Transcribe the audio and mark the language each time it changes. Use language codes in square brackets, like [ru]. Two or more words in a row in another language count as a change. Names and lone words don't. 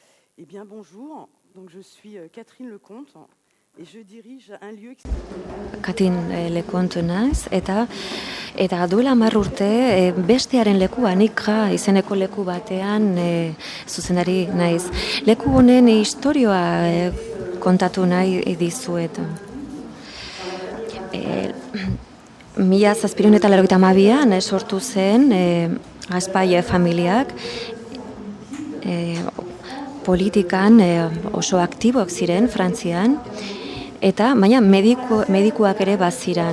[fr] Eh bien, bonjour. Donc, je suis Catherine Lecomte et je dirige un lieu qui... [eu] Katin Lekontu naiz, eta duela 10 urte bestearen lekua, Nikra izeneko leku batean zuzendari naiz. Leku honen istorioa kontatu nahi dizuet. 1782an sortu zen Gazpaille familiak, politikan oso aktiboak ziren Frantzian, eta baina medikuak ere baziran.